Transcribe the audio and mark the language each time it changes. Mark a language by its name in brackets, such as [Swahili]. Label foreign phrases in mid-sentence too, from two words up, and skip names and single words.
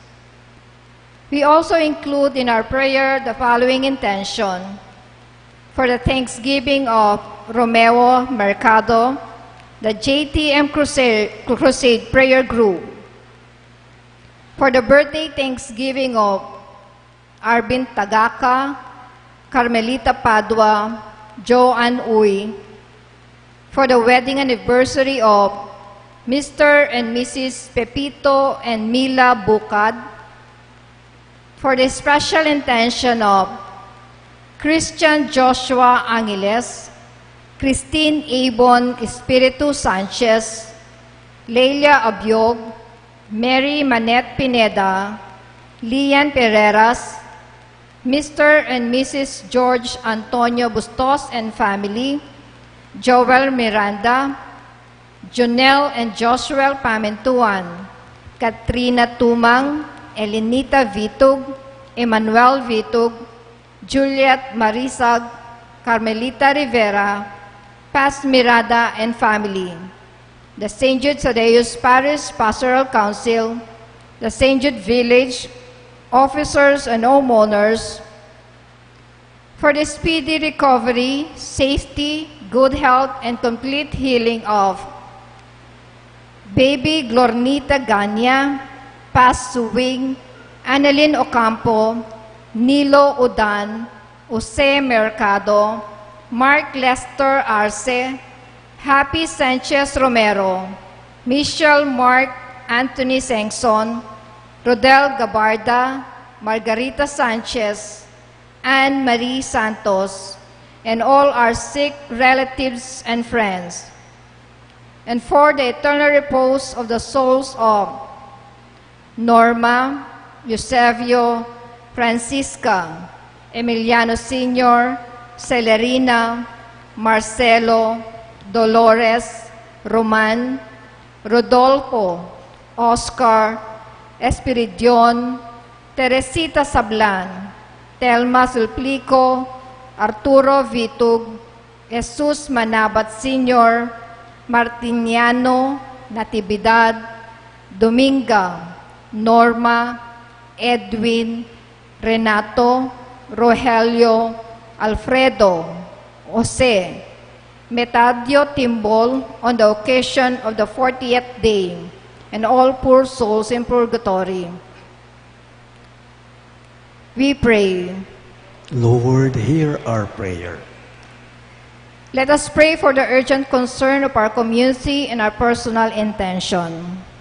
[English] We also include in our prayer the following intention: for the thanksgiving of Romeo Mercado, the JTM Crusade Prayer Group, for the birthday thanksgiving of Arvin Tagaka, Carmelita Padua, Joanne Uy, for the wedding anniversary of Mr. and Mrs. Pepito and Mila Bukad, for the special intention of Christian Joshua Angeles, Christine Abon Espiritu Sanchez, Leila Abiog, Mary Manette Pineda, Lian Pereras, Mr. and Mrs. George Antonio Bustos and family, Joel Miranda, Jonel and Joshua Pamentuan, Katrina Tumang, Elenita Vitug, Emmanuel Vitug, Juliet Marisag, Carmelita Rivera, Paz Mirada and family, the St. Jude Thaddeus Parish Pastoral Council, the St. Jude Village, officers and homeowners, for the speedy recovery, safety, good health, and complete healing of Baby Glornita Ganya, Paz Suwing, Annalyn Ocampo, Nilo Udan, Jose Mercado, Mark Lester Arce, Happy Sanchez Romero, Michelle Mark Anthony Sengson, Rodel Gabarda, Margarita Sanchez, Anne Marie Santos, and all our sick relatives and friends, and for the eternal repose of the souls of Norma, Eusebio, Francisca, Emiliano Sr., Celerina, Marcelo, Dolores, Roman, Rodolfo, Oscar, Espiridion, Teresita Sablan, Telma Sulplico, Arturo Vitug, Jesus Manabat Sr., Martiniano Natividad, Dominga, Norma, Edwin, Renato, Rogelio, Alfredo, Jose, Metadio Timbol on the occasion of the 40th day, and all poor souls in purgatory. We pray. Lord, hear our prayer. Let us pray for the urgent concern of our community and our personal intention.